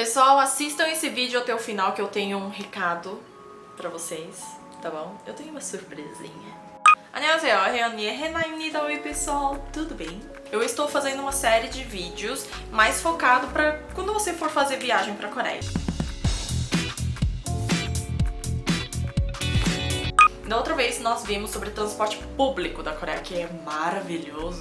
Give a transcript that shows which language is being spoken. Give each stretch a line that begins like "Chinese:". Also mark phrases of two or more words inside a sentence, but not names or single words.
Portuguese: Pessoal, assistam esse vídeo até o final que eu tenho um recado pra vocês, tá bom? Eu tenho uma surpresinha.
Korean: 안녕하세요, 혜연이의 해나입니다.
Portuguese: Oi pessoal, tudo bem? Eu estou fazendo uma série de vídeos mais focado pra quando você for fazer viagem pra Coreia. Da outra vez nós vimos sobre transporte público da Coreia, que é maravilhoso.